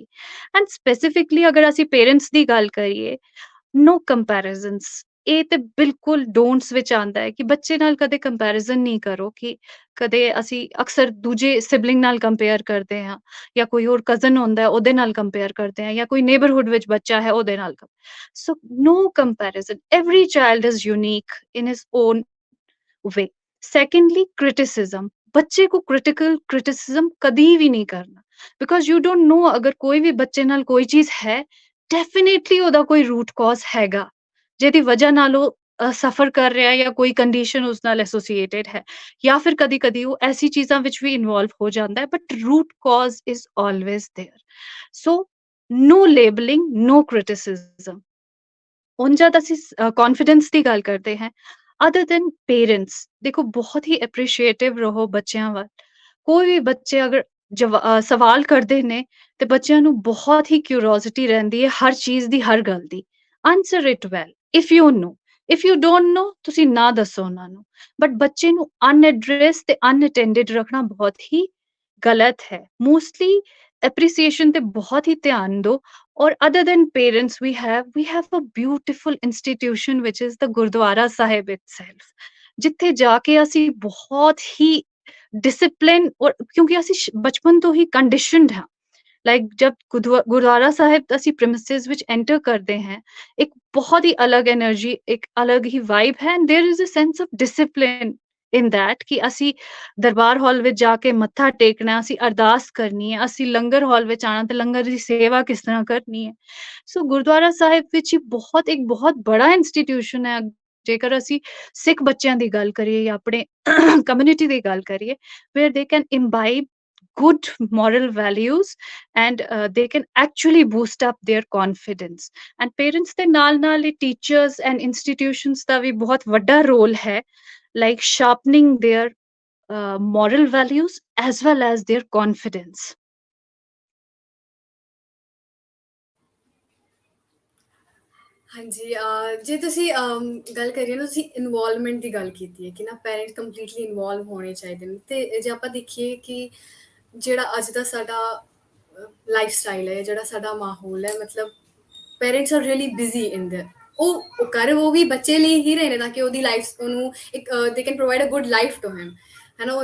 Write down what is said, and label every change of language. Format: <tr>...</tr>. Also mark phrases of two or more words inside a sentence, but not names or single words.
<en>and specifically</en> <pa>ਅਗਰ ਅਸੀਂ ਪੇਰੈਂਟਸ ਦੀ ਗੱਲ ਕਰੀਏ,</pa> <en>no comparisons,</en> <pa>ਇਹ ਤੇ ਬਿਲਕੁਲ ਡੋਂਟਸ ਵਿੱਚ ਆਉਂਦਾ ਹੈ ਕਿ ਬੱਚੇ ਨਾਲ ਕਦੇ ਕੰਪੈਰੀਜ਼ਨ ਨਹੀਂ ਕਰੋ। ਕਿ ਕਦੇ ਅਸੀਂ ਅਕਸਰ ਦੂਜੇ ਸਿਬਲਿੰਗ ਨਾਲ ਕੰਪੇਅਰ ਕਰਦੇ ਹਾਂ, ਜਾਂ ਕੋਈ ਹੋਰ ਕਜ਼ਨ ਹੁੰਦਾ ਹੈ ਉਹਦੇ ਨਾਲ ਕੰਪੇਅਰ ਕਰਦੇ ਹਾਂ, ਜਾਂ ਕੋਈ ਨੇਬਰਹੁੱਡ ਵਿੱਚ ਬੱਚਾ ਹੈ ਉਹਦੇ ਨਾਲ।</pa> <en>So no comparison, every child is unique in his own way. secondly criticism,</en> <hi>बच्चे को</hi> <en>critical criticism</en> <hi>कभी भी नहीं करना,</hi> <en>because you don't know</en> <hi>अगर कोई भी बच्चे नाल कोई चीज है,</hi> <pa>डेफिनेटली ਉਹਦਾ ਕੋਈ</pa> <en>root cause</en> <pa>ਹੈਗਾ ਜਿਹਦੀ ਵਜ੍ਹਾ ਨਾਲ ਉਹ ਸਫਰ ਕਰ ਰਿਹਾ ਜਾਂ ਕੋਈ ਕੰਡੀਸ਼ਨ ਉਸ ਨਾਲ ਐਸੋਸੀਏਟਡ ਹੈ, ਜਾਂ ਫਿਰ ਕਦੀ ਕਦੀ ਉਹ ਐਸੀ ਚੀਜ਼ਾਂ ਵਿੱਚ ਵੀ ਇਨਵੋਲਵ ਹੋ ਜਾਂਦਾ ਹੈ,</pa> <en>but root cause is always there. So no labeling, no criticism.</en> <pa>ਹੁਣ ਜਦ ਅਸੀਂ ਕੌਨਫੀਡੈਂਸ ਦੀ ਗੱਲ ਕਰਦੇ ਹਾਂ,</pa> <en>other than parents,</en> <pa>ਦੇਖੋ ਬਹੁਤ ਹੀ ਐਪਰੀਸ਼ੀਏਟਿਵ ਰਹੋ ਬੱਚਿਆਂ ਵੱਲ। ਕੋਈ ਵੀ ਬੱਚੇ ਅਗਰ ਸਵਾਲ ਕਰਦੇ ਨੇ, ਤੇ ਬੱਚਿਆਂ ਨੂੰ ਬਹੁਤ ਹੀ ਕਿਉਰਿਓਸਿਟੀ ਰਹਿੰਦੀ ਹੈ ਹਰ ਚੀਜ਼ ਦੀ, ਹਰ ਗੱਲ ਦੀ।</pa> <en>Answer it well if you know, if you don't know ਤੁਸੀਂ ਨਾ ਦੱਸੋ ਉਹਨਾਂ ਨੂੰ।</en> <pa>ਬਟ ਬੱਚੇ ਨੂੰ ਅਨਐਡਰੈਸ ਤੇ ਅਨਅਟੈਂਡਡ ਰੱਖਣਾ ਬਹੁਤ ਹੀ ਗਲਤ ਹੈ।</pa> <en>mostly appreciation</en> <pa>ਤੇ ਬਹੁਤ ਹੀ ਧਿਆਨ ਦਿਓ। और</pa> <en>other than parents, we have a beautiful institution which is the ਗੁਰਦੁਆਰਾ ਸਾਹਿਬ itself,</en> <pa>ਜਿੱਥੇ ਜਾ ਕੇ ਅਸੀਂ ਬਹੁਤ ਹੀ ਡਿਸਿਪਲਿਨ, ਔਰ ਕਿਉਂਕਿ ਅਸੀਂ ਬਚਪਨ ਤੋਂ ਹੀ ਕੰਡੀਸ਼ਨਡ ਹਾਂ। ਲਾਈਕ ਜਬ ਗੁਰਦੁਆਰਾ ਸਾਹਿਬ ਅਸੀਂ ਪ੍ਰੈਮਿਸਿਸ ਵਿੱਚ ਐਂਟਰ ਕਰਦੇ ਹਾਂ, ਇੱਕ ਬਹੁਤ ਹੀ ਅਲੱਗ એનર્ਜੀ, ਇੱਕ ਅਲੱਗ ਹੀ ਵਾਈਬ ਹੈ,</pa> <en>and there is a sense of discipline in that</en> <pa>ਕਿ ਅਸੀਂ ਦਰਬਾਰ ਹਾਲ ਵਿੱਚ ਜਾ ਕੇ ਮੱਥਾ ਟੇਕਣਾ, ਅਸੀਂ ਅਰਦਾਸ ਕਰਨੀ ਹੈ, ਅਸੀਂ ਲੰਗਰ ਹਾਲ ਵਿੱਚ ਆਣਾ ਤੇ ਲੰਗਰ ਦੀ ਸੇਵਾ ਕਿਸ ਤਰ੍ਹਾਂ ਕਰਨੀ ਹੈ। ਸੋ ਗੁਰਦੁਆਰਾ ਸਾਹਿਬ ਵਿੱਚ ਹੀ ਇੱਕ ਬਹੁਤ ਬੜਾ ਇੰਸਟੀਟਿਊਸ਼ਨ ਹੈ। ਜੇਕਰ ਅਸੀਂ ਸਿੱਖ ਬੱਚਿਆਂ ਦੀ ਗੱਲ ਕਰੀਏ ਜਾਂ ਆਪਣੇ ਕਮਿਊਨਿਟੀ ਦੀ ਗੱਲ ਕਰੀਏ,</pa> <en>where they can imbibe good moral values, and they can actually boost up their confidence। and parents</en> <pa>ਦੇ ਨਾਲ ਹੀ</pa> <en>teachers and institutions</en> <pa>ਦਾ ਵੀ ਬਹੁਤ ਵੱਡਾ ਰੋਲ ਹੈ,</pa> <en>like sharpening their moral values as well as their confidence।</en> <pa>ਹਾਂਜੀ, ਜੇ ਤੁਸੀਂ ਗੱਲ ਕਰੀਏ ਨਾ, ਤੁਸੀਂ ਇਨਵੋਲਵਮੈਂਟ ਦੀ ਗੱਲ ਕੀਤੀ ਹੈ ਕਿ ਨਾ ਪੈਰੈਂਟਸ ਕੰਪਲੀਟਲੀ ਇਨਵੋਲਵ ਹੋਣੇ ਚਾਹੀਦੇ ਨੇ। ਤੇ ਜੇ ਆਪਾਂ ਦੇਖੀਏ ਕਿ ਜਿਹੜਾ ਅੱਜ ਦਾ ਸਾਡਾ</pa> <en>life style</en> <pa>ਹੈ, ਜਿਹੜਾ ਸਾਡਾ ਮਾਹੌਲ ਹੈ, ਮਤਲਬ</pa> <en>parents are really busy in the,</en> <pa>ਉਹ ਕਰ ਉਹ ਵੀ ਬੱਚੇ ਲਈ ਹੀ ਰਹੇ ਨੇ ਤਾਂ ਕਿ ਉਹਦੀ ਲਾਈਫ ਉਹਨੂੰ ਇੱਕ</pa> <en>they can provide a good life to him,</en> <pa>ਹੈ ਨਾ।</pa>